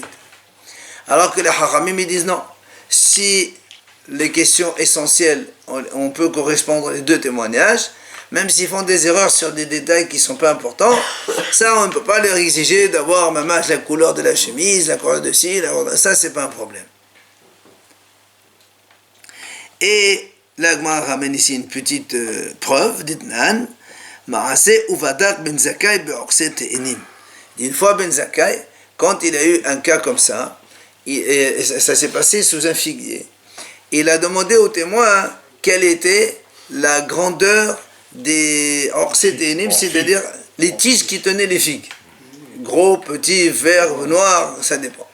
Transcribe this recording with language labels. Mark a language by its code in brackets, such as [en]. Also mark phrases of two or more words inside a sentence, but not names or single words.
[fr] Alors que les Hachamim ils disent non. Si les questions essentielles, on peut correspondre les 2 témoignages, même s'ils font des erreurs sur des détails qui ne sont pas importants, ça on ne peut pas leur exiger d'avoir même la couleur de la chemise, la couleur de ci, ça c'est pas un problème. Et l'Agma ramène ici une petite preuve d'Itnan. [he] מעשה ובדק בן זכאי בעוקצי תאנים. [fr] Une fois Ben Zakkai, quand il a eu un cas comme ça, ça s'est passé sous un figuier. Il a demandé aux témoins quelle était la grandeur des [he] עוקצי תאנים, [fr] c'est-à-dire les tiges qui tenaient les figues. Gros, petits, verts, noirs, ça dépend.